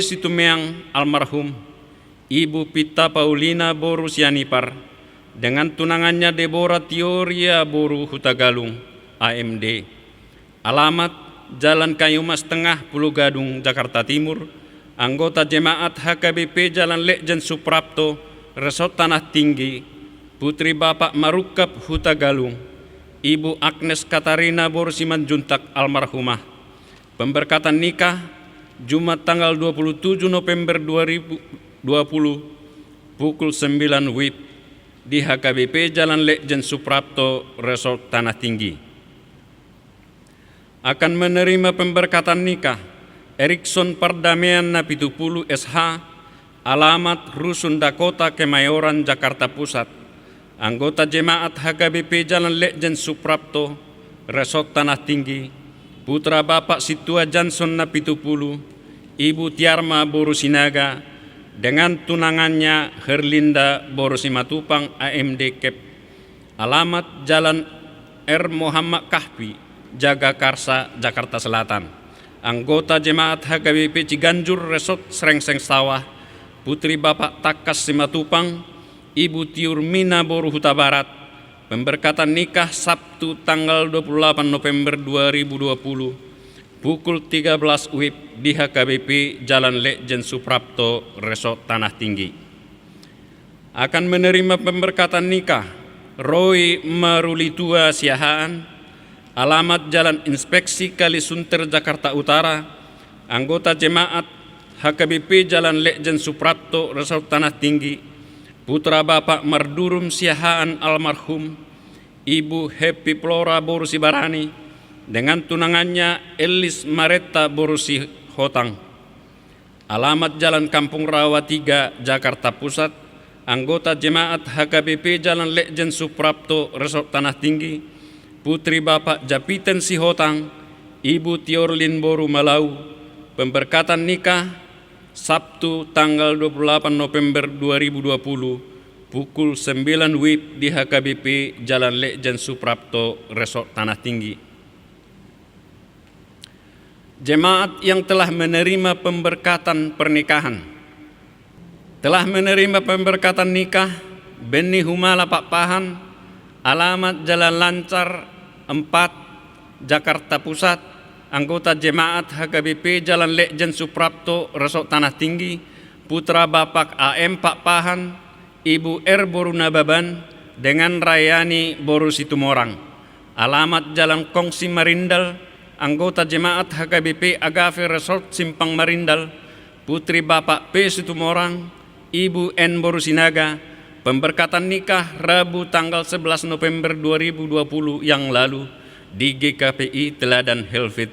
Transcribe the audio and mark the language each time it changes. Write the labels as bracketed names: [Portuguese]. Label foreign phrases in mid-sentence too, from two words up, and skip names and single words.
[Indonesian] Situmiang almarhum, Ibu Pita Paulina Boru Sianipar, dengan tunangannya Deborah Tioria Boru Hutagalung, AMD, alamat Jalan Kayumas Tengah Pulau Gadung, Jakarta Timur, anggota Jemaat HKBP Jalan Lejen Suprapto Resort Tanah Tinggi, putri Bapak Marukap Hutagalung, Ibu Agnes Katarina Boru Simanjuntak almarhumah, pemberkatan nikah Jumat tanggal 27 November 2020 pukul 9 WIB di HKBP Jalan Lejen Suprapto Resort Tanah Tinggi. Akan menerima pemberkatan nikah Erikson Pardamaian Napitupulu SH, alamat Rusun Dakota Kemayoran, Jakarta Pusat, anggota Jemaat HKBP Jalan Lejen Suprapto Resort Tanah Tinggi, putra Bapak Situa Johnson Napitupulu, Ibu Tiarma Boru Sinaga, dengan tunangannya Herlinda Boru Simatupang AMD Kep, alamat Jalan R. Muhammad Kahfi, Jagakarsa, Jakarta Selatan, anggota Jemaat HKBP Ciganjur Resort Srengseng Sawah, putri Bapak Takas Simatupang, Ibu Tiurmina Boru Huta Barat, pemberkatan nikah Sabtu tanggal 28 November 2020 pukul 13 WIB di HKBP Jalan Lejen Suprapto Resort Tanah Tinggi. Akan menerima pemberkatan nikah Roy Marulitua Siahaan, alamat Jalan Inspeksi Kalisunter, Jakarta Utara, anggota Jemaat HKBP Jalan Lejen Suprapto Resort Tanah Tinggi, putra Bapak Mardurum Siahaan almarhum, Ibu Happy Flora Boru Sibarani, dengan tunangannya Elis Maretta Boru Hotang, alamat Jalan Kampung Rawa 3, Jakarta Pusat, anggota Jemaat HKBP Jalan Lejen Suprapto Resort Tanah Tinggi, putri Bapak Japiten Sihotang, Ibu Tiorlin Boru Malau, pemberkatan nikah Sabtu tanggal 28 November 2020 pukul 9 WIB di HKBP Jalan Lejen Suprapto Resort Tanah Tinggi. Jemaat yang telah menerima pemberkatan pernikahan telah menerima pemberkatan nikah Beni Humala Pak Pahan, alamat Jalan Lancar 4, Jakarta Pusat, anggota Jemaat HKBP Jalan Lejen Suprapto Resort Tanah Tinggi, putra Bapak AM Pak Pahan, Ibu R. Boru Nababan, dengan Rayani Boru Situmorang, alamat Jalan Kongsi Marindal, anggota Jemaat HKBP Agave Resort Simpang Marindal, putri Bapak P. Situmorang, Ibu N. Boru Sinaga, pemberkatan nikah Rabu tanggal 11 November 2020 yang lalu di GKPI Teladan Helvetia.